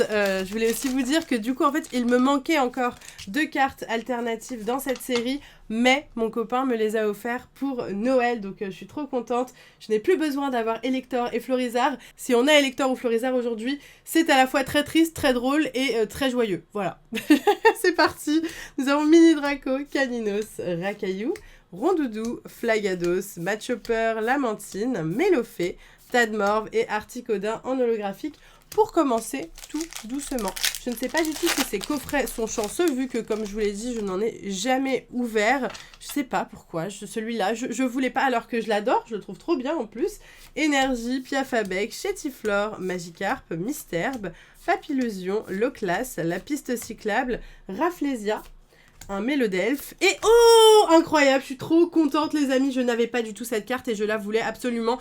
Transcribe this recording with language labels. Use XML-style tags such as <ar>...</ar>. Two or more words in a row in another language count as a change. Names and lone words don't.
<fr>Je voulais aussi vous dire que du coup, en fait, il me manquait encore 2 cartes alternatives dans cette série. Mais mon copain me les a offerts pour Noël, donc je suis trop contente. Je n'ai plus besoin d'avoir Elector et Florizarre. Si on a Elector ou Florizarre aujourd'hui, c'est à la fois très triste, très drôle et très joyeux. Voilà, c'est parti. Nous avons Mini Draco, Caninos, Rakaillou, Rondoudou, Flagados, Machopper, Lamantine, Mélofée, Tadmorve et Articodin en holographique. Pour commencer tout doucement. Je ne sais pas du tout si ces coffrets sont chanceux vu que comme je vous l'ai dit je n'en ai jamais ouvert. Je sais pas pourquoi, celui-là je voulais pas alors que je l'adore, je le trouve trop bien en plus. Énergie, Piafabec, Chétiflore, Magikarp, Misterbe, Papillusion, Loclas, la piste cyclable, Rafflesia, un Mélodelfe et oh incroyable, je suis trop contente les amis, je n'avais pas du tout cette carte et je la voulais absolument.</fr>